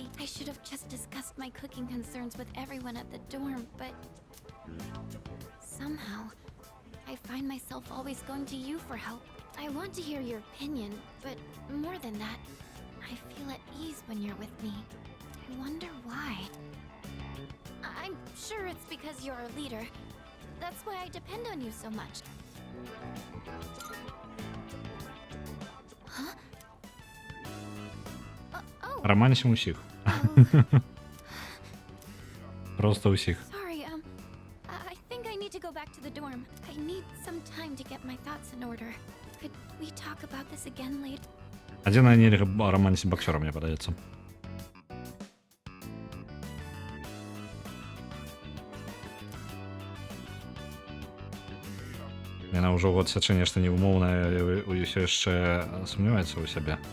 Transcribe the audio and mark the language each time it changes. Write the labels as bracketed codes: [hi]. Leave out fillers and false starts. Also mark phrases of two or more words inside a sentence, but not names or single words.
[en] I should have just discussed my cooking concerns with everyone at the dorm, but somehow, I find myself always going to you for help. I want to hear your opinion, but more than that, I feel at ease when you're with me. I wonder why. I'm sure it's because you're our leader. That's why I depend on you so much. Huh? Oh, [be] Романсім усіх. [en] oh. [be] Просто усіх. [en] Sorry, I think I need to go back to the dorm. I need some time to get my thoughts in order. Could we talk about this again later? [be] Адзінае нельга романсіць баксёра, мне падаецца. Яна ўжо год сячэ нешта невымоўнае, ўсё яшчэ сумняваецца ў сябе.